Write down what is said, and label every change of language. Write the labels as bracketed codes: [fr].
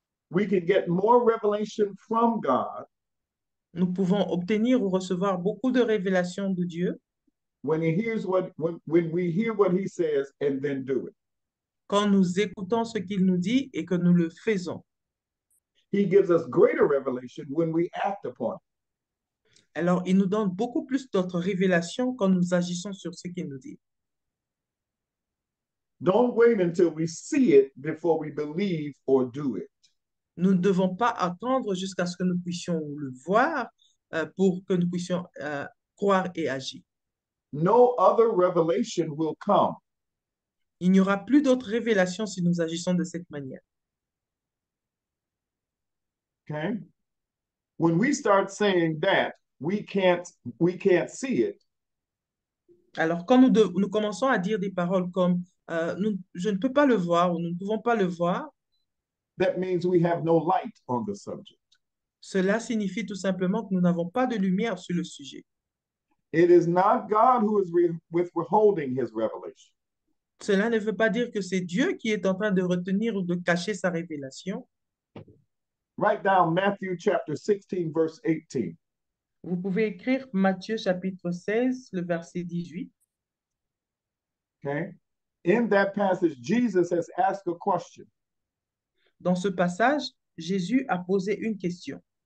[en] we can get more revelation from God [fr] Nous pouvons obtenir ou recevoir beaucoup de révélations de Dieu [en] when we hear what he says and then do it. [fr] quand nous écoutons ce qu'il nous dit et que nous le faisons. [en] He gives us greater revelation when we act upon it. [fr] Alors, il nous donne beaucoup plus d'autres révélations quand nous agissons sur ce qu'il nous dit. [en] Don't wait until we see it before we believe or do it. [fr] Nous ne devons pas attendre jusqu'à ce que nous puissions le voir pour que nous puissions croire et agir. [en] No other revelation will come [fr] Il n'y aura plus d'autres révélations si nous agissons de cette manière. [en] okay? When we start saying that, we can't see it. [fr] Alors, quand nous commençons à dire des paroles comme je ne peux pas le voir ou nous ne pouvons pas le voir, [en] That means we have no light on the subject. [fr] cela signifie tout simplement que nous n'avons pas de lumière sur le sujet. [en] It is not God who is withholding his revelation. [fr] Cela ne veut pas dire que c'est Dieu qui est en train de retenir ou de cacher sa révélation. [en] Write down Matthew chapter 16, verse 18. [fr] Vous pouvez écrire Matthieu chapitre 16, le verset 18. [en] Okay. In that passage, Jesus has asked a question. [fr] Dans ce passage, Jésus a posé une question.